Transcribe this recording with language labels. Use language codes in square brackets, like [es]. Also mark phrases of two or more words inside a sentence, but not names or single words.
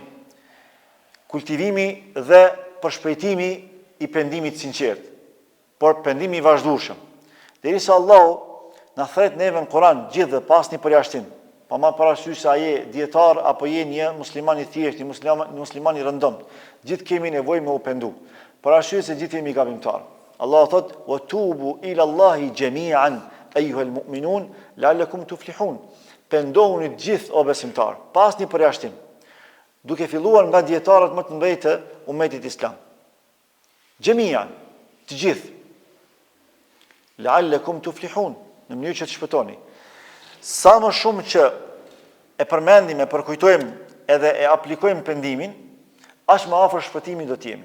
[sq] Kultivimi dhe përshpejtimi i pendimit sinqert, por pendimi i vazhdueshëm. Derisa Allahu na thret neve në Kur'an gjithë dhe pas një përjashtim, pa marrë parasysh se a je dietar apo je një musliman i thjeshtë, një musliman i rëndomt, gjithë kemi nevojë me u pendu. Parasysh se gjithë jemi gabimtar. Allah thot: [ar] "وتوبوا إلى الله جميعا أيها المؤمنون لعلكم تفلحون." [sq] Pendohuni gjithë o besimtar, pas një përjashtim, duke filluar nga dietarët më të mëdhenj të ummetit islam. Jami'an, të gjithë. [ar] لعلكم تفلحون, [sq] në mënyrë që të shpëtoni. Sa më shumë që e përmendim, e përkujtojmë edhe e aplikojmë pendimin, aq më afër shpëtimit do të jemi.